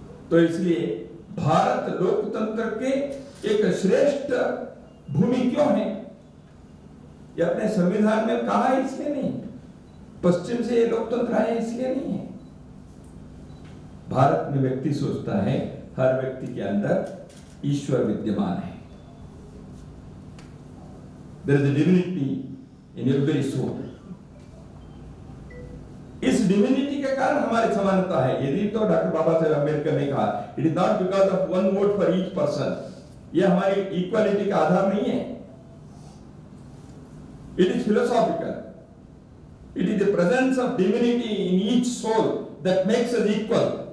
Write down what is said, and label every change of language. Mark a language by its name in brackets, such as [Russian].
[Hindi] तो इसलिए भारत लोकतंत्र के एक श्रेष्ठ भूमि क्यों है? ये अपने संविधान में कहा है इसलिए नहीं, पश्चिम से ये लोकतंत्र आए इसलिए नहीं है। भारत में व्यक्ति सोचता है हर व्यक्ति के अंदर ईश्वर विद्यमान है। [English] There is a divinity in every soul. [Hindi] इस डिविनिटी के कारण हमारी समानता है। यदि तो डॉक्टर बाबा साहेब अम्बेडकर ने कहा, [English] it is not because of one vote for each person, [Hindi] ये हमारी इक्वालिटी का आधार नहीं है। [English] It is philosophical, it is the presence of divinity in each soul that makes us equal.